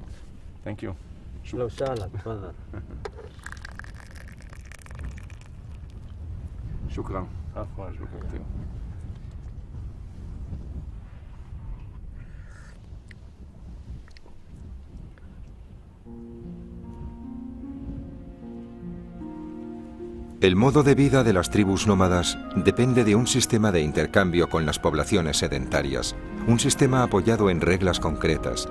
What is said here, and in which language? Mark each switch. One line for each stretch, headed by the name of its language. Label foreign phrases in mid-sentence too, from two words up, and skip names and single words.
English: Thank you.
Arabic: لو سهلا تفضل. شكرا. عفوا.
Spanish: El modo de vida de las tribus nómadas depende de un sistema de intercambio con las poblaciones sedentarias, un sistema apoyado en reglas concretas.